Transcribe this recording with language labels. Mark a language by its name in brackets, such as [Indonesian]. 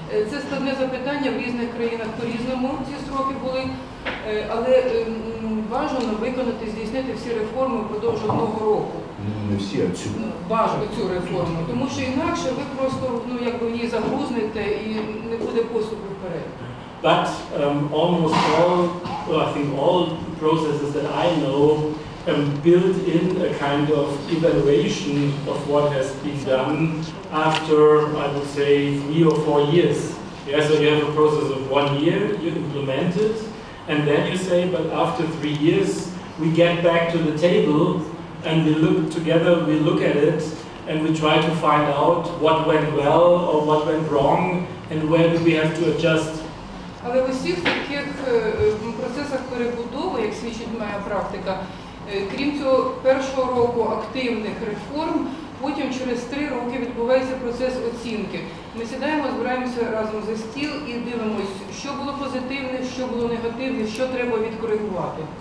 [Ukrainian] Це складне запитання, в різних країнах по-різному ці строки були, але бажано виконати, здійснити всі реформи впродовж 1 року. Не всі, а цю. Бажано цю реформу, тому що інакше ви просто якби в ній загрузнете і не буде поступу вперед. [English] But almost all, I think all processes that I know build in a kind of evaluation of what has been done after, I would say, 3 or 4 years. Yeah, so you have a process of 1 year, you implement it, and then you say, but after 3 years, we get back to the table and we look together, we look at it, and we try to find out what went well or what went wrong, and where do we have to adjust. [Ukrainian] Але в усіх таких процесах перебудови, як свідчить моя практика, крім цього першого року активних реформ, потім через 3 роки відбувається процес оцінки. Ми сідаємо, збираємося разом за стіл і дивимося, що було позитивне, що було негативне, що треба відкоригувати.